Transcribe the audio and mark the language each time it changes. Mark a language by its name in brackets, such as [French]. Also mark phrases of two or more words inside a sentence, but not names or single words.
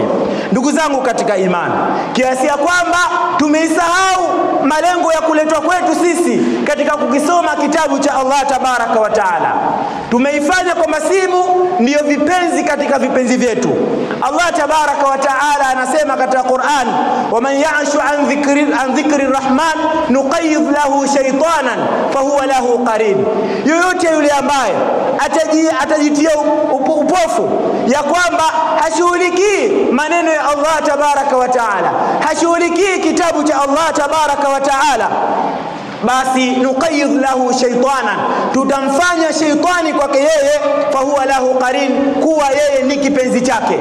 [Swahili] Ndugu zangu katika imani, kiasi ya kwamba tumeisahau malengo ya kuletwa kwetu sisi katika kukisoma kitabu cha [Arabic] الله تبارك وتعالى. [Swahili] Tumeifanya kwamba simu ndiyo vipenzi katika vipenzi vyetu. [Arabic] الله تبارك وتعالى [Swahili] anasema katika Qur'an, [Arabic] ومن يعش عن ذكر الرحمن نقيض له شيطانا فهو له قرين. [Swahili] Yoyote yule ambaye atajitia upofu ya kwamba hashughulikii maneno ya [Arabic] الله تبارك وتعالى, [Swahili] hashughulikii kitabu cha [Arabic] الله تبارك وتعالى, [Swahili] basi [Arabic] نقيض له شيطانا, [Swahili] tutamfanya shaytani kwake yeye, [Arabic] فهو له قرين, [Swahili] kuwa yeye ni kipenzi chake.